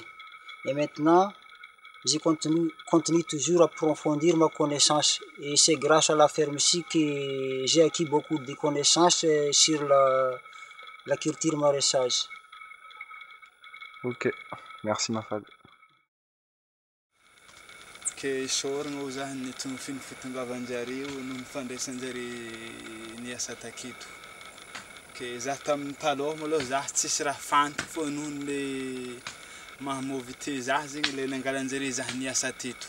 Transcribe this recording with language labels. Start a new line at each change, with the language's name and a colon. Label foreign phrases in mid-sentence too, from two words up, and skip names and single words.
French: Et maintenant, je continue toujours à approfondir ma connaissance. Et c'est grâce à la ferme ici que j'ai acquis beaucoup de connaissances sur la culture maraîchage. Ok, merci Mafal.
Malagasy: Ke sorogno zah ny tsinofiny fitongavan-jareo noho ny fandraisan-jare niasa taketo. Ke zah tamin'ny taloha malôha zah tsisy raha fantako fô noho le mahamovy te zah zegny le nangalan-jare zah niasa teto.